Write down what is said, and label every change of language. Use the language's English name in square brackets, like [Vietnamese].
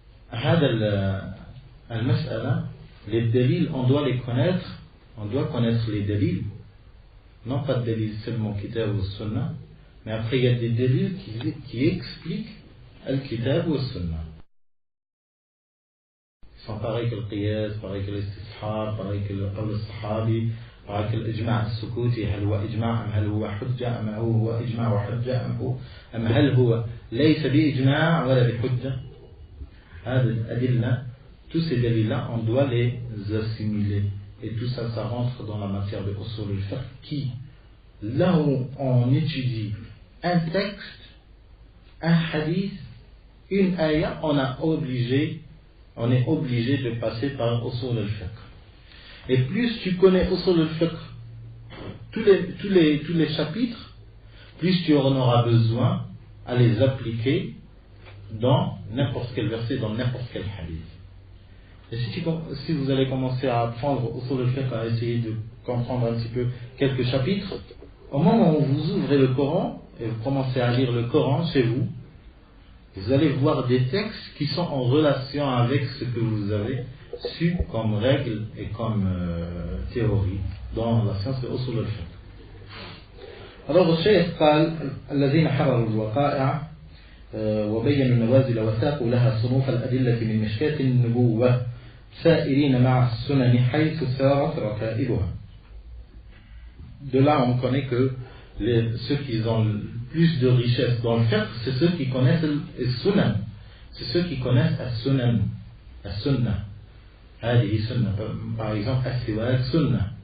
[Arabic] فهذا المسألة [French] les dalils on doit les connaître, on doit connaître les dalils, non pas de dalils seulement kitab ou sunna, mais après il y a des dalils qui expliquent al-kitab ou sunna. sont pareils que le qiyas, pareils que l'istishab, pareils que le qawl al-sahabi, pareils que l'ijma' al-sukuti, [Arabic] هل هو إجماع أم هل هو حجة أم هو إجماع وحجة أم هل هو ليس بإجماع ولا بحجة. هذه الأدلة, [French] tous ces délits-là, on doit les assimiler. Et tout ça, ça rentre dans la matière de usul al-fiqh qui, là où on étudie un texte, un hadith, une ayah, on est obligé de passer par usul al-fiqh. Et plus tu connais usul al-fiqh, tous les chapitres, plus tu en auras besoin à les appliquer dans n'importe quel verset, dans n'importe quel hadith. Et si vous allez commencer à apprendre usul al-fiqh, à essayer de comprendre un petit peu quelques chapitres, au moment où vous ouvrez le Coran et vous commencez à lire le Coran chez vous, vous allez voir des textes qui sont en relation avec ce que vous avez su comme règle et comme théorie dans la science de usul al-fiqh. Alors le Cheikh [Arabic] قال الذين حرروا الوقائع وبينوا النوازل وساقوا لها صنوف الأدلة من مشكاة النبوة سائرين مع السنن حيث سارت ركائبها. [French] De là on connaît que ceux qui ont le plus de richesse dans le fiqh, c'est ceux qui connaissent le sunan, c'est ceux qui connaissent as-sunan, as-sunnah. [Arabic] هذه سنة. [French] Par exemple [Arabic] السواك سنة.